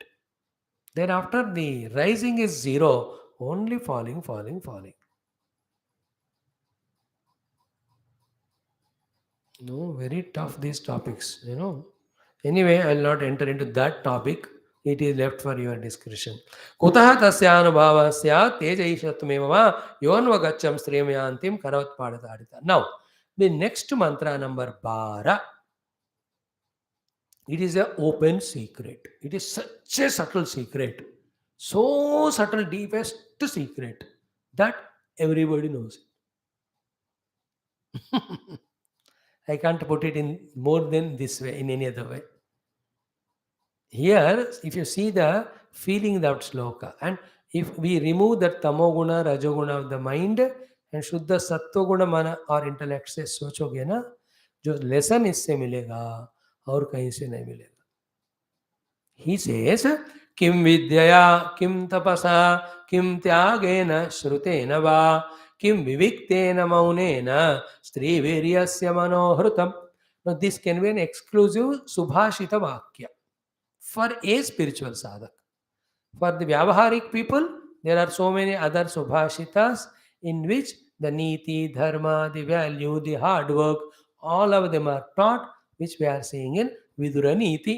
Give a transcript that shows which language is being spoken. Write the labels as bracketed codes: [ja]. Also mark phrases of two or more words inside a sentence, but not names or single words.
[en] Thereafter, the rising is zero, only falling, falling, falling. No, very tough these topics. Anyway, I will not enter into that topic. It is left for your discretion. [sa] कुतः तस्यानुभवस्य तेजैशात्मेव योन्वगच्छं श्रीमयन्तीं करवत् पदताडिता. [en] Now, the next mantra number 12. It is an open secret. It is such a subtle secret. So subtle, deepest secret that everybody knows it. I can't put it in more than this way, in any other way. Here, if you see the feeling that sloka, and if we remove that tamoguna, rajoguna of the mind and [sa] शुद्ध सत्त्वगुण मन [en] or intellect [hi] से सोचोगे ना, जो lesson इससे मिलेगा और कहीं से नहीं मिलेगा. [en] He says, [sa] किम विद्यया किम तपसा किम त्यागेन श्रुतेन वा किम विविक्तेन मौनेन स्त्रीवीर्यस्य मनोहृतम. [en] Now this can be an exclusive [sa] सुभाषित वाक्य [en] for a spiritual sadhak. For the Vyavaharik people, there are so many other subhashitas in which the niti, dharma, the value, the hard work, all of them are taught, which we are seeing in Vidura Niti.